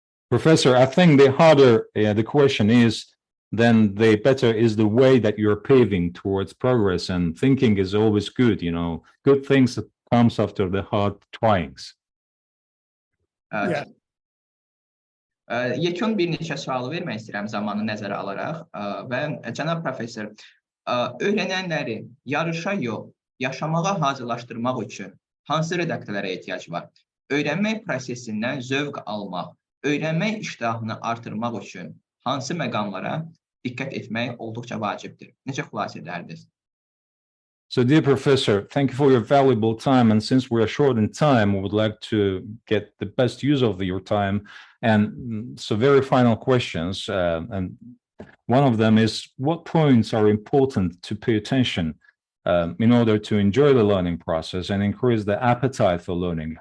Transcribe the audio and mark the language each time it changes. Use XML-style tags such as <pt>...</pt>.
<en>Professor, I think the harder the question is, then the better is the way that you're paving towards progress, and thinking is always good, you know. Good things comes after the hard tryings. Yeah.</en> <az>Yekun bir neçə sualı vermək istəyirəm zamanı nəzərə alaraq və cənab professor, öyrənənləri yarışa yox, yaşamağa hazırlaşdırmaq üçün hansı redaktörlərə ehtiyac var? Öyrənmək prosesindən zövq almaq, öyrənmək iştahını artırmaq üçün hansı məqamlara diqqət etmək olduqca vacibdir? Necə xülasə edərdiniz?</az> <en>So, dear professor, thank you for your valuable time. And since we are short in time, we would like to get the best use of your time. And so, very final questions. And one of them is, what points are important to pay attention in order to enjoy the learning process and increase the appetite for learning?</en>